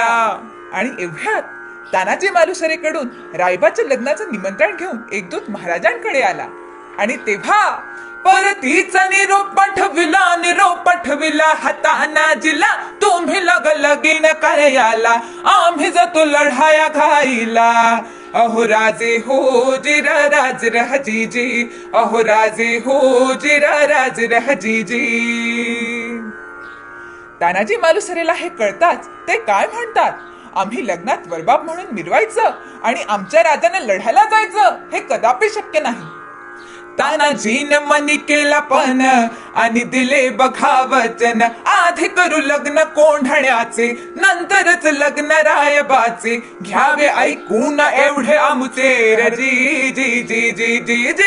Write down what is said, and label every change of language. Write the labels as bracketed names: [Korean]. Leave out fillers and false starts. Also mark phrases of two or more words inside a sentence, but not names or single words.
[Marathi] आणि एवढ्यात तानाजी मालुसरेकडून रायबाच्या लग्नाचं निमंत्रण घेऊन एक दूत महाराजांकडे आला आणि तेव्हा परतीचा निरोप पाठविला हातानाजीला, तुम्ही लगीन करायला, आम्ही जातो लढाया घाईला। अहो राजे हो जिरा राज रह जीजी, अहो राजे हो जिरा राज रह जीजी। तानाजी मालुसरेला हे कळताच ते काय म्हणतात, आम्ही लग्नात वरबाब म्हणून मिरवायचं आणि आमच्या राजाने लढायला जायचं हे कदापि शक्य नाही। तानाजीनं मनी केला पण आणि दिले बघा वचन, आधी करू लग्न कोंढण्याचे, नंतरच लग्न रायबाचे, घ्यावे ऐकून एवढे आमचे जी जी जी जी जी जी।